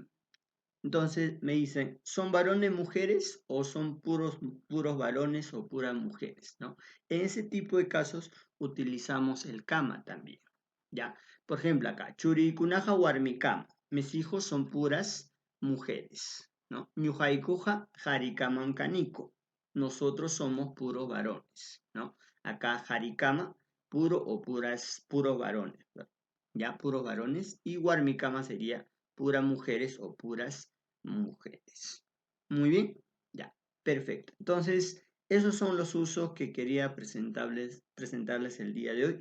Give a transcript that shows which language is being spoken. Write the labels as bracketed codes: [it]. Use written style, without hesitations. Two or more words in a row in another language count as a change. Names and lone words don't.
[es] Entonces me dicen, ¿son varones mujeres o son puros varones o puras mujeres? ¿No? En ese tipo de casos utilizamos el kama también, ¿ya? Por ejemplo acá, [qu] churikunaja warmikama, [es] mis hijos son puras mujeres, ¿no? [qu] Ñuhaikuja harikaman kaniko, [es] nosotros somos puros varones, ¿no? Acá Harikama, puro o puros varones, ¿no? Ya, puros varones. Y Warmikama sería puras mujeres o puras mujeres. Muy bien, ya, perfecto. Entonces, esos son los usos que quería presentarles el día de hoy.